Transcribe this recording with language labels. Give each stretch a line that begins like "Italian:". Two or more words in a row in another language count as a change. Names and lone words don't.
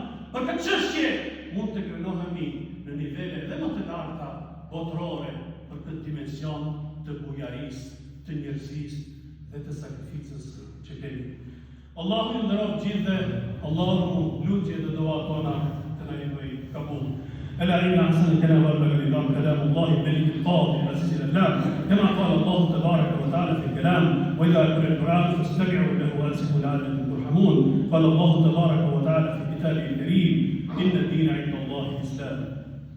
Albanian: Për këtë çështje mund të krenohemi në nivele dhe më të larta botërore për këtë dimension të bujarisë, të njerëzisë dhe të sakrificës që kemi. Allahu ju nderoj gjithë dhe Allahu lutje dhe dua tona të na jepë kabul.
Arabic: ألا إن أحسن الكلام وأبلغ النظام كلام الله الملك القاضي العزيز العلام، كما قال الله تبارك وتعالى في الكلام: وإذا قرئ القرآن فاستمعوا له وأنصتوا لعلكم ترحمون. قال الله تبارك وتعالى في كتابه الكريم: إن الدين عند الله الإسلام.